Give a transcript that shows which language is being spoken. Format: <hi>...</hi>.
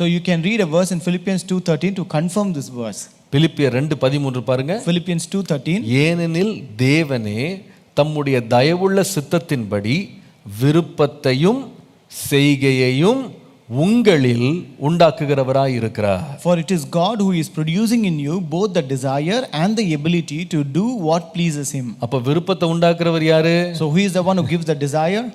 <en>So you can read a verse in Philippians 2:13 to confirm this verse.</en> <ta>பிலிப்பியர் 2:13 பாருங்க.</ta> <en>Philippians 2:13,</en> <ta>ஏனெனில் தேவனே தம்முடைய தயவுள்ள சித்தத்தின்படி விருப்பத்தையும் செய்கையையும் உங்களில் உண்டாக்குகிறவராய் இருக்கிறார்.</ta> <en>For it is God who is producing in you both the desire and the ability to do what pleases him.</en> <ta>அப்ப விருப்பத்தை உண்டாக்குறவர் யாரு?</ta> <en>So who is the one who gives the desire?</en>